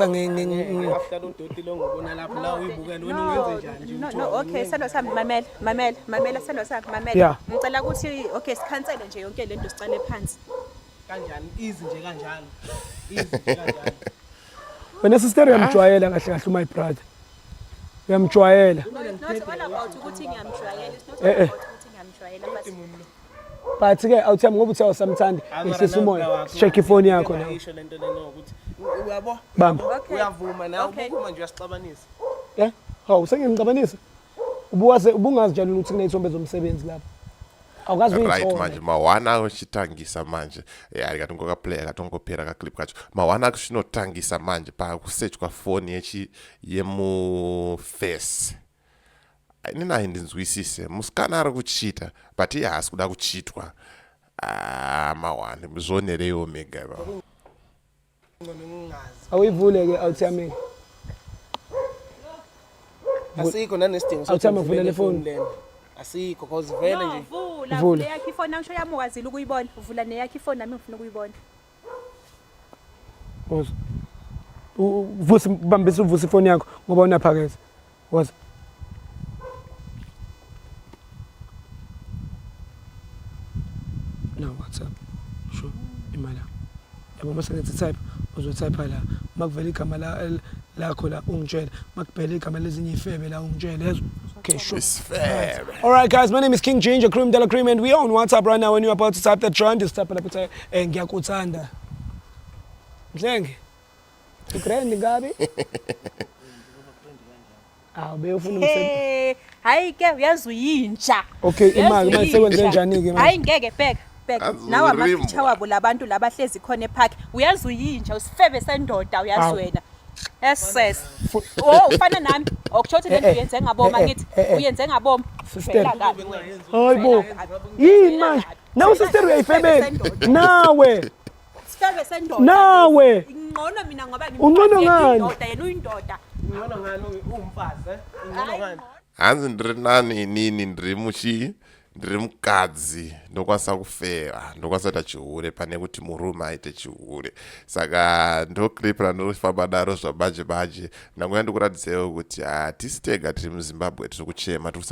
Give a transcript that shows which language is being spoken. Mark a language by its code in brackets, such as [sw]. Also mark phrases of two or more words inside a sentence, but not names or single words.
[zu] After lo doti lo ngibona lapho la uyibukela wena ungenze njani? [en] no okay [zu] sendo sami mamela sendo sami mamela Yeah. ngicela ukuthi okay sikhansele nje yonke lento sicale phansi Kanjani easy nje kanjalo. Easy nje kanjalo. wena sister uyamjwayela kahle [en] my brother. [zu] Uyamjwayela. [en] not all about [zu] ukuthi ngiyamjwayela [en] it's not all about [zu] ukuthi ngiyamjwayela But ke awuthami ngoba uthi awusamthandi ehlisa umoya check ifoni yakho nawe. Ayisho lento lena ukuthi uyabo? Bamba. Uyavuma nawe Okay. uma nje uyasixabanisa. Hawu sengiyamcabanisa. Ubungazi njalo ukuthi kunezithombe zomsebenzi lapha. Awukazi right uyithola. [sn] manje mawana uchitangisa manje ari katongokaplaya katongopera kaclip kacho mawana kuchinotangisa manje pakusearch kwafoni yemuface nini ayindinzwisise musikana ari kuchita but iye haasi kuda kuchitwa mawana zvonereyo mega [zu] Awuyivule ke awuthami. Asikho nanesidingo Awuthami uvule le phone. lena. Asikho cause vele nje. vula yakho ifoni ngisho yami ukwazile ukuyibona uvula neyakho ifoni nami ngifuna ukuyibona Woza. Vusi bambisa uvusa ifoni yakho ngoba unaphakeza. Woza. No WhatsApp. Sure. Imala. Yabo masengathi type uzotype la. Makuvela igama lakho la ungitshela. Makubhela igama lezinye ifebe la ungitshela yazo. Okay, sure. [en] All right, guys, my name is King Ginger, Cream de la Cream, and we are on WhatsApp right now. When you're about to type that trend, just type it and ngiyakuthanda. [zu] Mhlenge. Ugrand ngabi? Be ufuna umsebenzi. hayi ke uyazi uyintsha Okay, imali manje sekwenze njani ke manje? hayi ngeke bheka Azurima. nawe amapicture wabo labantu labahlezi khona epark uyazi uyintsha usifebe sendoda uyazi wena yes ufana nami okuchothi lento uyenze ngaboma ngithi uyenze ngaboma Sister. Phela kabi wena. Hayibo. Yini manje? Nawe sister uyayifebela. Nawe. Sifebe sendoda Nawe. ngcono mina ngoba Ungcono ngani? indoda yena uyindoda Ngibona ngani uwumfazi Ngibona ngani? [sn] hanzi ndiri nani inini ndiri ndiri mukadzi ndokwanisa kufeva ndokwanisa kuita chihure pane kuti murume aite chihure. Saka ndo clip randofamba daro zvabaje ndangoya ndikuratidzewo kuti hatisi tega tiri muZimbabwe tiri kuchema tiri